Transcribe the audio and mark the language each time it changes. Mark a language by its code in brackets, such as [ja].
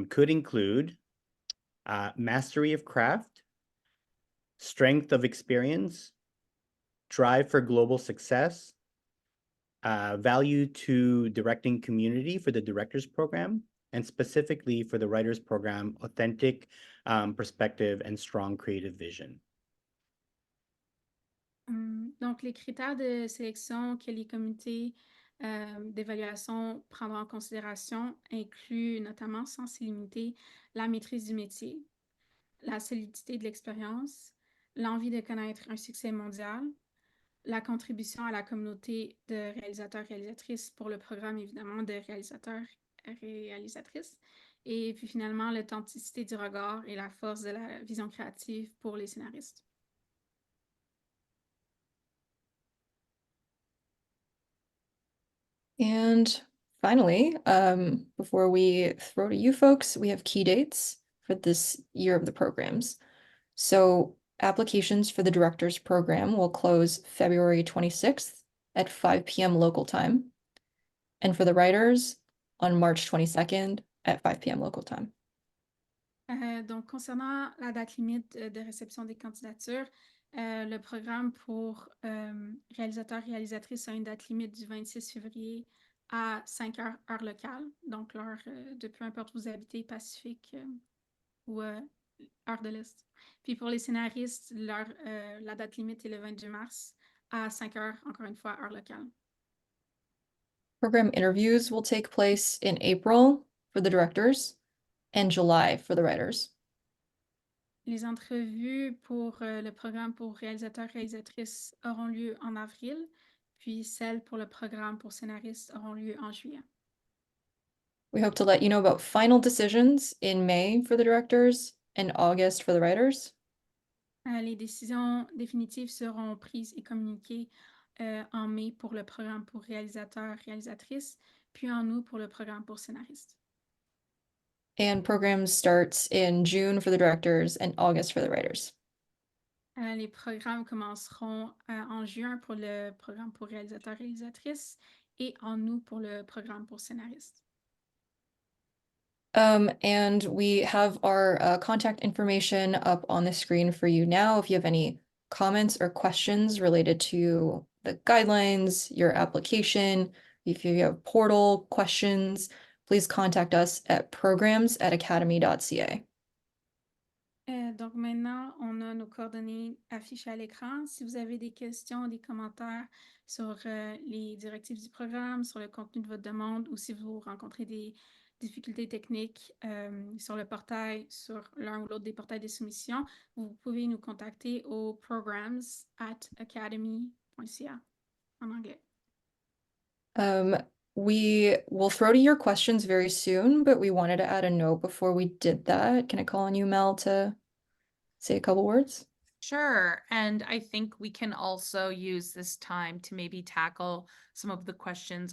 [en] include mastery of craft, strength of experience, drive for global success, value to directing community for the directors program, and specifically for the writers program, authentic perspective and strong creative vision. [fr] Donc, les critères de sélection que les comités d'évaluation prendront en considération incluent notamment, sans s'y limiter, la maîtrise du métier, la solidité de l'expérience, l'envie de connaître un succès mondial, la contribution à la communauté de réalisateurs-réalisatrices pour le programme, évidemment, de réalisateurs-réalisatrices, et puis finalement, l'authenticité du regard et la force de la vision créative pour les scénaristes. [en] And finally, before we throw to you folks, we have key dates for this year of the programs. So applications for the director's program will close February 26th at 5 p.m. local time. And for the writers, on March 22nd at 5 p.m. local time. [fr] Donc, concernant la date limite de réception des candidatures, le programme pour réalisateurs-réalisatrices a une date limite du 26 février à 5 heures, heure locale, donc l'heure de peu importe où vous habitez, Pacifique ou heure de l'Est. Puis pour les scénaristes, la date limite est le 22 mars à 5 heures, encore une fois, heure locale. [en] Program interviews will take place in April for the directors and July for the writers. [fr] Les entrevues pour le programme pour réalisateurs-réalisatrices auront lieu en avril, puis celles pour le programme pour scénaristes auront lieu en juillet. [en] We hope to let you know about final decisions in May for the directors and August for the writers. [fr] Les décisions définitives seront prises et communiquées en mai pour le programme pour réalisateurs, réalisatrices, puis en août pour le programme pour scénaristes. [en] And programs starts in June for the directors and August for the writers. [fr] Les programmes commenceront en juin pour le programme pour réalisateurs, réalisatrices et en août pour le programme pour scénaristes. [en] And we have our contact information up on the screen for you now. If you have any comments or questions related to the guidelines, your application, if you have portal questions, please contact us at programs@academy.ca. [fr] Donc maintenant, on a nos coordonnées affichées à l'écran. Si vous avez des questions, des commentaires sur les directives du programme, sur le contenu de votre demande ou si vous rencontrez des difficultés techniques sur le portail, sur l'un ou l'autre des portails de soumission, vous pouvez nous contacter au programs@academy.ca en anglais. [en] We will throw to your questions very soon, but we wanted to add a note before we did that. Can I call on you, Mel, to say a couple words? Sure. And I think we can also use this time to maybe tackle some of the questions.